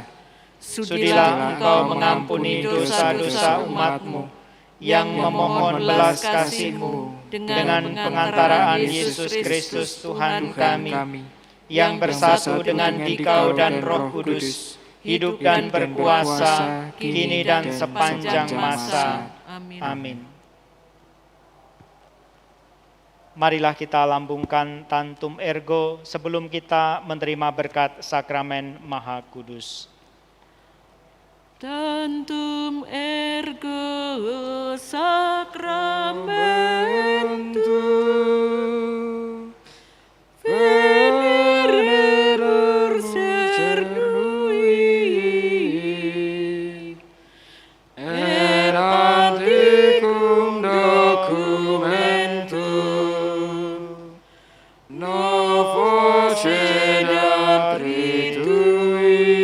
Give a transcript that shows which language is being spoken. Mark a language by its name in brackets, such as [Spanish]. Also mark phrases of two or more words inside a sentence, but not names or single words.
[Indonesian] Sudilah Engkau mengampuni dosa-dosa umat-Mu yang memohon belas kasih-Mu dengan pengantaraan Yesus Kristus Tuhan kami, yang bersatu dengan Dikau dan Roh Kudus, hidup dan berkuasa kini dan sepanjang masa. Amin. Amin. Marilah kita lambungkan Tantum Ergo sebelum kita menerima berkat sakramen Maha Kudus. [Latin] Tantum ergo sacramentum venererur cernui et antiquum documentum novo cedat ritui